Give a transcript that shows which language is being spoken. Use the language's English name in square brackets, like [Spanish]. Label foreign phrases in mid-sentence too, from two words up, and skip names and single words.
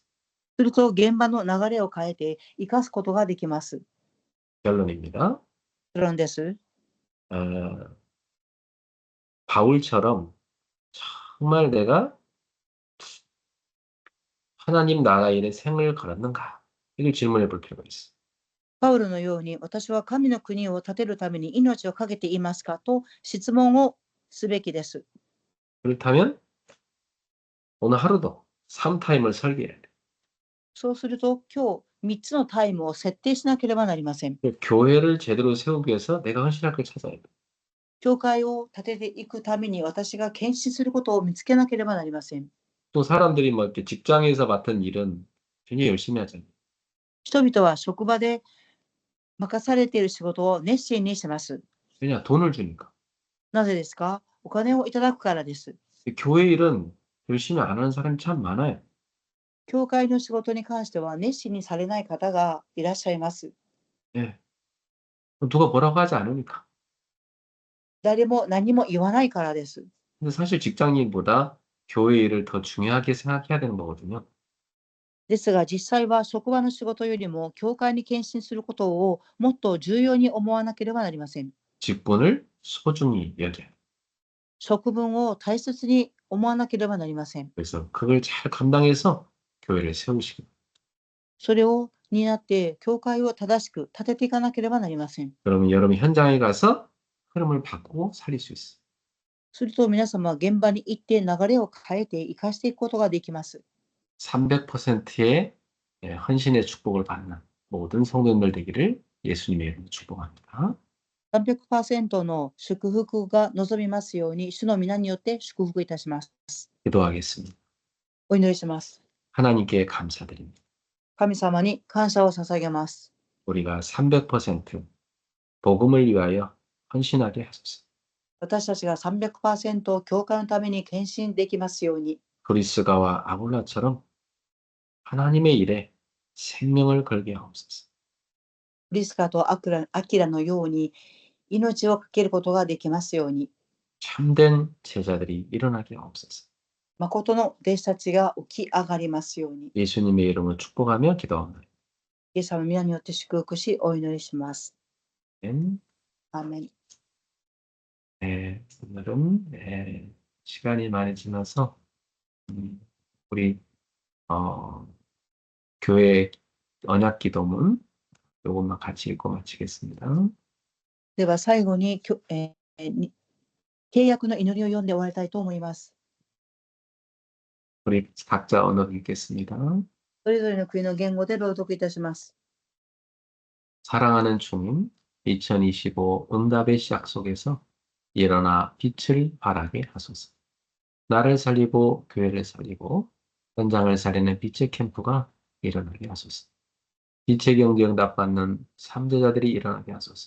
[Japanese] すると現場の流れを変えて生かすことができます。 [Korean] 결론입니다. [Japanese] 結論です。 [Korean] 바울처럼 정말 내가 하나님 나라 일에 생을 걸었는가? 이걸 질문해 볼 필요가 있어요. [Japanese] パウロのように私は神の国を建てるために命を懸けていますかと質問をすべきです。 [Korean] 그렇다면 오늘 하루도 3타임을 설계해야 돼요. [Japanese] そうすると今日3つのタイムを設定しなければなりません。 [Korean] 교회를 제대로 세우기 위해서 내가 헌신할 걸 찾아야 돼요. [Japanese] 教会を建てていくために私が献身することを見つけなければなりません。 [Korean] 또 사람들이 뭐 이렇게 직장에서 맡은 일은 굉장히 열심히 하잖아요. [Japanese] 人々は職場で任されている仕事を熱心にします。 [Korean] 왜냐? 돈을 주니까. [Japanese] なぜですか？お金をいただくからです。 [Korean] 교회 일은 열심히 안 하는 사람이 참 많아요. [Japanese] 教会の仕事に関しては熱心にされない方がいらっしゃいます。 [Korean] 예. 누가 뭐라고 하지 않으니까. [Japanese] 誰も何も言わないからです。 [Korean] 근데 사실 직장 일보다 교회 일을 더 중요하게 생각해야 되는 거거든요. [Japanese] ですが実際は職場の仕事よりも教会に献身することをもっと重要に思わなければなりません。 [Korean] 직분을 소중히 여겨야 돼요. [Japanese] 職分を大切に思わなければなりません。 [Korean] 그래서 그걸 잘 감당해서 교회를 세우시기 바랍니다. [Japanese] それを担って教会を正しく立てていかなければなりません。 [Korean] 그러면 여러분 현장에 가서 흐름을 바꾸고 살릴 수 있어요. [Japanese] すると皆様は現場に行って流れを変えて生かしていくことができます。 [Korean] 300%의 헌신의 축복을 받는 모든 성도님들 되기를 예수님의 이름으로 축복합니다. [Japanese] 300% の祝福が望みますように、主の皆によって祝福いたします。 [Korean] 기도하겠습니다. [Japanese] お祈りします。 [Korean] 하나님께 감사드립니다. [Japanese] 神様に感謝を捧げます。 [Korean] 우리가 300% 복음을 위하여 헌신하게 하소서. [Japanese] 私たちが 300% 教会のために献身できますように、 [Korean] 브리스가와 아굴라처럼 하나님의 일에 생명을 걸게 하옵소서. [Japanese] プリスカとアキラのように命をかけることができますように、 [Korean] 참된 제자들이 일어나게 하옵소서. [Japanese] 誠の弟子たちが起き上がりますように、 [Korean] 예수님의 이름으로 축복하며 기도합니다. [Japanese] イエス様の皆によって祝福しお祈りします。 [Korean] 아멘. [Japanese] アーメン。 [Korean] 네, 오늘은 시간이 많이 지나서 우리 교회 언약 기도문 요것만 같이 읽고 마치겠습니다. [Japanese] では最後に契約の祈りを読んで終わりたいと思います。 [Korean] 우리 각자 언어로 읽겠습니다. [Japanese] それぞれの国の言語で朗読いたします。 [Korean] 사랑하는 주님, 2025 응답의 시작 속에서 일어나 빛을 발하게 하소서. 나를 살리고 교회를 살리고 현장을 살리는 빛의 캠프가 일어나게 하소서. 빛의 경제 응답 받는 3제자들이 일어나게 하소서.